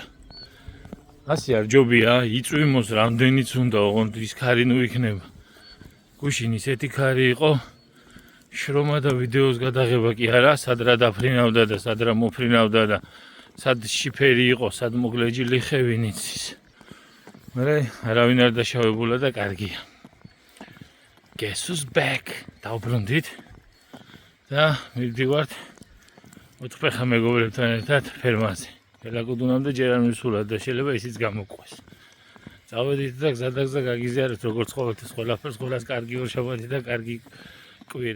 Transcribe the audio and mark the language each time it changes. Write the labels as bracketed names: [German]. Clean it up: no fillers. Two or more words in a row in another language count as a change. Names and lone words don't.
[Georgian] ასე არ ჯობია, იწვიმოს რამდენიც უნდა, ოღონდ ის ქარი ნუ იქნება. გუშინ ისეთი ქარი იყო, შრომა და ვიდეოს გადაღება კი არა, სად რა დაფრინავდა და სად რა მოფრინავდა და სად შიფერი იყო, სად მოგლეჯილი ხევი იცის. მერე არავინ არ დაშავებულა და კარგია. [English] Guess who's back? [Georgian] დავბრუნდით და მივდივართ ოთხფეხა მეგობრებთან ერთად ფერმაზე. ელაკუდუნამდე ჯერ არ მივსულა და შეიძლება ისიც გამოყვეს. წავედით და გზადაგზა გაგიზიარეთ როგორც ყოველთვის ყველაფერს, ყველას კარგი ორშაბათი და კარგი კვირა.